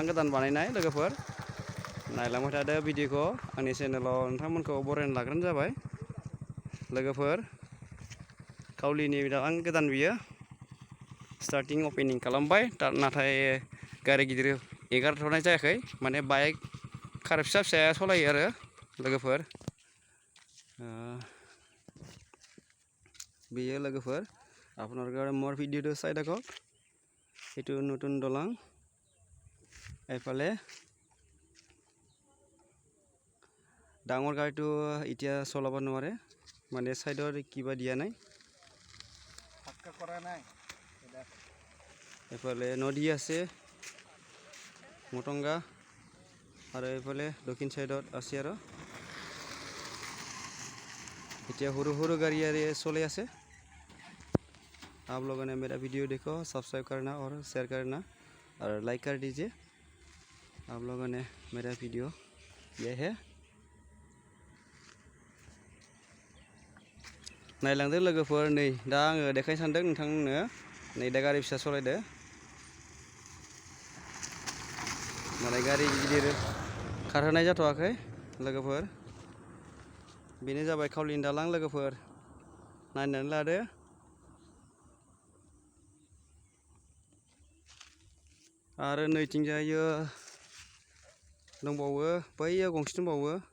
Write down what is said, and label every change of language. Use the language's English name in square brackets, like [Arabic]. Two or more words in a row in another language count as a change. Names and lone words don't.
[Bodo] गोदान बानायनाय लोगोफोर नायलांबाय थादो भिडिअखौ आंनि चेनेलाव नोंथांमोनखौ बरायना लाग्रोनो जाबाय लोगोफोर खावलिनि दालां गोदान बियो [English] starting opening [Bodo] खालामबाय नाथाय गारि गिदिर एगारथ'नाय जायाखै माने [English] bike car [Bodo] फिसा फिसाया सालायो आरो लोगोफोर बेयो लोगोफोर [Assamese] আপোনালোকে মোৰ ভিডিঅ'টো চাই থাকক এইটো নতুন দলং এইফালে ডাঙৰ গাড়ীটো এতিয়া চলাব নোৱাৰে মানে সাইডৰ কিবা দিয়া নাই পাক্কা কৰা নাই এইফালে নদী আছে মটংগা আৰু এইফালে দক্ষিণ সাইডত আছে আৰু এতিয়া সৰু সৰু গাড়ী চলে আছে [Hindi] आप लोगों ने मेरा वीडियो देखो सब्सक्राइब करना और शेयर करना और लाइक कर दीजिए आप लोगों ने मेरा वीडियो ये है [Bodo] नायलांदो लोगोफोर नै दा आङो देखायनो सानदों नोंथांनो नै दा गारि फिसा सलायदो माने गारि गिदिर खारहोनाय जाथ'वाखै लोगोफोर बेनो जाबाय खावलिनि दालां लोगोफोर नायनानै लादो आरो नैथिंजायो दंबावो बैयाव गंसे दंबावो